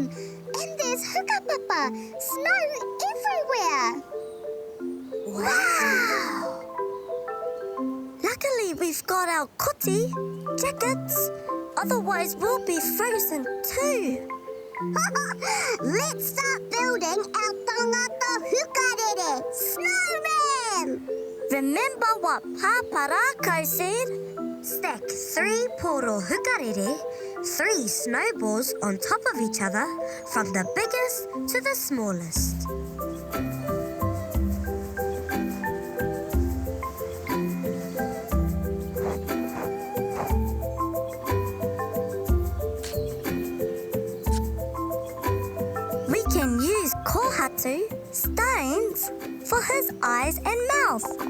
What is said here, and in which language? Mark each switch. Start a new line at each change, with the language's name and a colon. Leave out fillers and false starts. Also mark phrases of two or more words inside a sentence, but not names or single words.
English: And there's hukapapa, snow everywhere. Wow! Luckily, we've got our koti, jackets. Otherwise, we'll be frozen too. Let's start building our
Māori: tangata hukarere,
English: snowman! Remember what Pāpā Rākau said? Stack 3
Māori: poro hukarere,
English: 3 snowballs on top of each other, from the biggest to the smallest. We can use kohatu, stones, for his eyes and mouth.